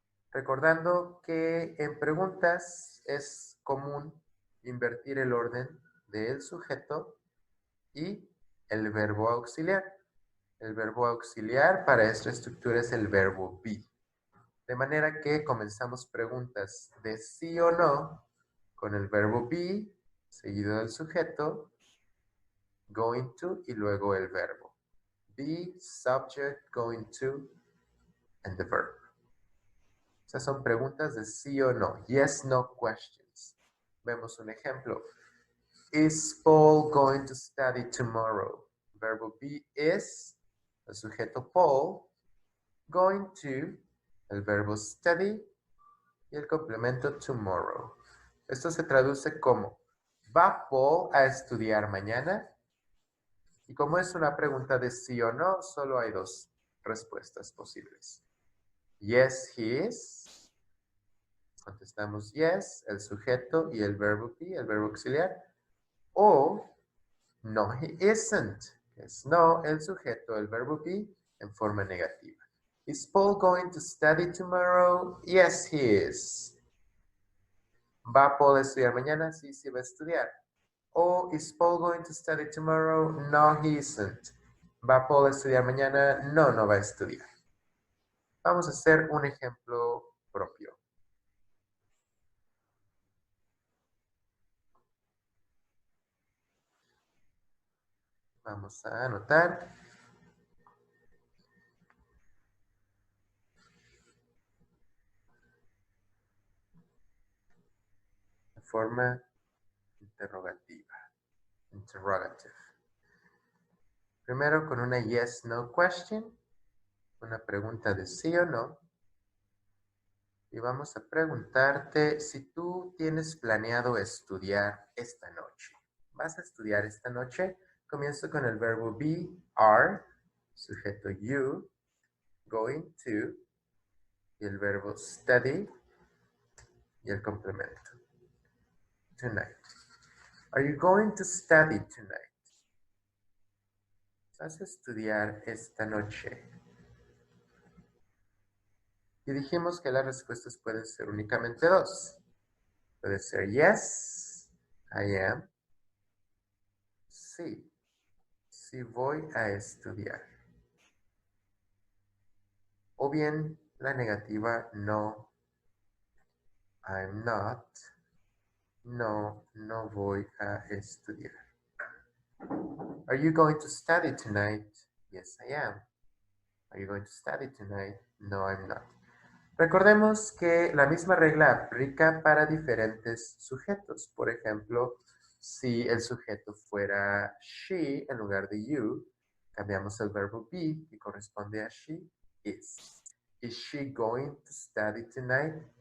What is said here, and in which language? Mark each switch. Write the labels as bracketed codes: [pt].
[es] Recordando que en preguntas es común invertir el orden del sujeto y el verbo auxiliar. El verbo auxiliar para esta estructura es el verbo be. De manera que comenzamos preguntas de sí o no con el verbo be, seguido del sujeto, going to y luego el verbo. [en] Be, subject, going to, and the verb. [es] Esas son preguntas de sí o no. [en] Yes, no questions. [es] Vemos un ejemplo. [en] Is Paul going to study tomorrow? [es] Verbo be is, el sujeto Paul, going to, el verbo study y el complemento tomorrow. Esto se traduce como, ¿va Paul a estudiar mañana? Y como es una pregunta de sí o no, solo hay dos respuestas posibles. [en] Yes, he is. [es] Contestamos yes, el sujeto y el verbo be, el verbo auxiliar. O [en] no, he isn't. [es] Es no, el sujeto, el verbo be en forma negativa. [en] Is Paul going to study tomorrow? Yes, he is. [es] ¿Va Paul a estudiar mañana? Sí, sí va a estudiar. [en] O is Paul going to study tomorrow? No, he isn't. [es] ¿Va Paul a estudiar mañana? No, no va a estudiar. Vamos a hacer un ejemplo propio. Vamos a anotar. De forma interrogativa. Interrogative. Primero con una yes, no question. Una pregunta de sí o no. Y vamos a preguntarte si tú tienes planeado estudiar esta noche. ¿Vas a estudiar esta noche? Comienzo con el verbo be, are, sujeto you, going to, y el verbo study, y el complemento. [en] Tonight. Are you going to study tonight? [es] ¿Vas a estudiar esta noche? Y dijimos que las respuestas pueden ser únicamente dos. Puede ser [en] yes, I am. [es] Sí, sí voy a estudiar. O bien la negativa [en] no, I'm not. [es] No, no voy a estudiar. [en] Are you going to study tonight? Yes, I am. Are you going to study tonight? No, I'm not. [es] Recordemos que la misma regla aplica para diferentes sujetos. Por ejemplo, si el sujeto fuera she en lugar de you, cambiamos el verbo be y corresponde a she is. [en] Is she going to study tonight?